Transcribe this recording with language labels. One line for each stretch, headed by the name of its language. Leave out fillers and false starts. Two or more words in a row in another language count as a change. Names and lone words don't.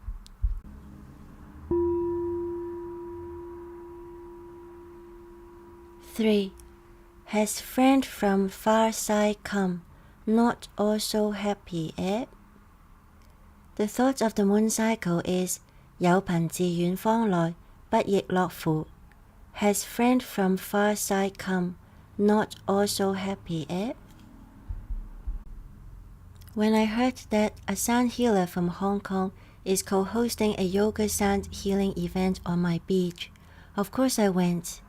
English: 3. Has friend from far side come, not also happy, eh? The thought of the moon cycle is
Chinese: 有朋自遠方來，不亦樂乎.
English: Has friend from far side come, not also happy, eh? When I heard that a sound healer from Hong Kong is co-hosting a yoga sound healing event on my beach, of course I went.